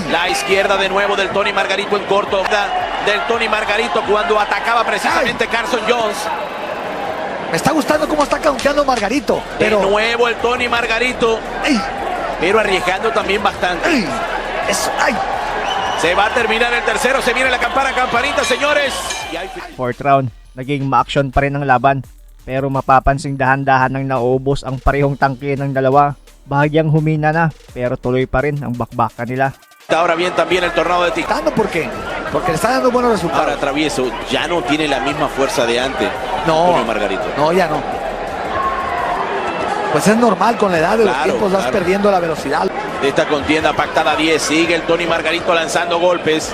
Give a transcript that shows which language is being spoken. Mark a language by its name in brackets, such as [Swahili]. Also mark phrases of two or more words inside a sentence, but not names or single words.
[Spanish] La izquierda de nuevo del Tony Margarito en corto. Del Tony Margarito cuando atacaba precisamente Carson Jones. Me está gustando cómo está counteando Margarito. Pero... De nuevo el Tony Margarito. ¡Ay! Pero arriesgando también bastante. ¡Ay! Eso, ¡ay! Se va a terminar el tercero. Se viene la campanita, señores. Y hay... [English] Fourth round, [Filipino] naging ma-action pa rin ang laban. Pero mapapansing dahan-dahan nang naubos ang parehong tangke ng dalawa. Bahagyang humina na, pero tuloy pa rin ang bakbakan nila. [Spanish] Ahora bien también el Tornado de Tijuana. ¿Por qué? Porque le está dando buenos resultados. Ahora Travieso ya no tiene la misma fuerza de antes. No. Antonio Margarito. No, ya no. Pues es normal, con la edad de los Claro, tiempos vas claro. perdiendo la velocidad. De esta contienda pactada a 10. Sigue el Tony Margarito lanzando golpes.